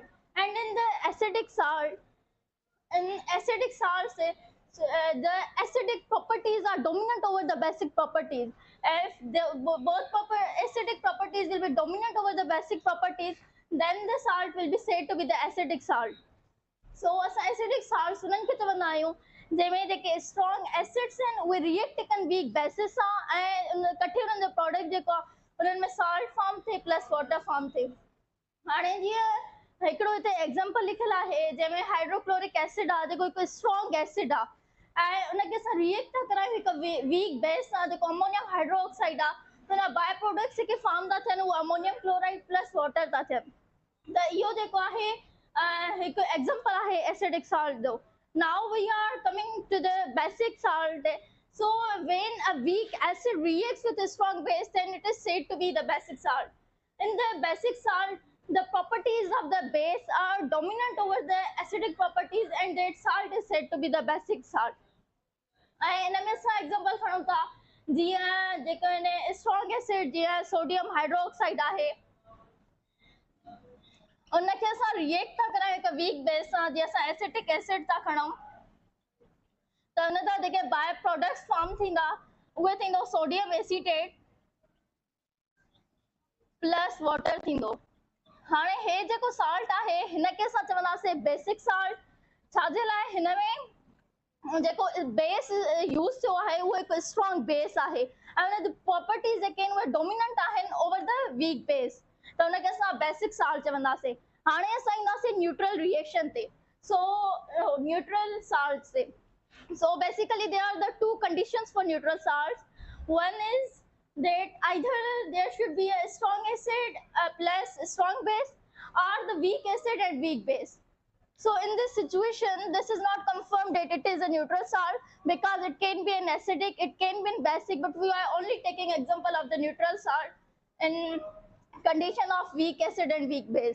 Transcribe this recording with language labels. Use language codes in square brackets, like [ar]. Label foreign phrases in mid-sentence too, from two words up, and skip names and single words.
[en] And in the acidic salts, the acidic properties are dominant over the basic properties. If both acidic properties will be dominant over the basic properties, then the salt will be said to be the acidic salt. So acidic salts [sd] उन्हनि खे चवंदा आहियूं जंहिंमें जेके [en] strong acids [sd] आहिनि उहे react कनि [en] weak bases [sd] सां ऐं कठे उन्हनि जो प्रोडक्ट जेको आहे उन्हनि में [en] salt form [sd] थिए [en] plus water form [sd] थिए. हाणे जीअं हिकिड़ो हिते एग्जांपल लिखियलु आहे जंहिंमें [en] hydrochloric acid [sd] आहे जेको हिकु [en] strong acid [sd] आहे ऐं उनखे असां रिएक्ट था करायूं हिकु [en] weak base [sd] सां जेको [en] ammonium hydroxide [sd] आहे त हुन [en] by products [sd] जेके फॉर्म था थियनि उहे [en] ammonium chloride plus water [sd] था थियनि. त इहो जेको आहे हिकु एग्जांपल आहे [en] acidic salt [sd] जो. [en] now we are coming to the basic salt. So when a weak acid reacts with a strong base, then it is said to be the basic salt. In the basic salt, the properties of the base are dominant over the acidic properties, and that salt is said to be the basic salt. [sd] And इन में असां एग्जांपल खणूं था जीअं जेको इन [en] strong acid [sd] जीअं [en] sodium hydroxide [sd] आहे उनखे असां रिएक्ट था करायूं हिकु [en] weak base [sd] सां. जीअं असां [en] acetic acid [sd] था खणूं त हुन जा जेके [en] by products [sd] फॉर्म थींदा उहे थींदो [en] sodium acetate plus water [sd] थींदो. हाणे हे जेको सॉल्ट आहे हिनखे असां चवंदासीं [en] basic salt. [sd] छाजे लाइ? हिन में जेको बेस यूज़ थियो आहे उहो हिकु [en] strong base [sd] आहे ऐं हुन जी प्रॉपर्टीज़ जेके आहिनि उहे डोमिनेंट आहिनि [en] over the weak base, [sd] त हुनखे असां [en] basic salt [sd] चवंदासीं. हाणे असां ईंदासीं [en] neutral reaction [sd] ते. [en] so neutral salts ते. So basically there are the two conditions for neutral salts. One is that either there should be a strong acid plus a strong base, or the weak acid and weak base. So in this situation, this is not confirmed that it is a neutral salt because it can be an acidic, it can be basic, but we are only taking example of the neutral salt in condition of weak acid and weak base.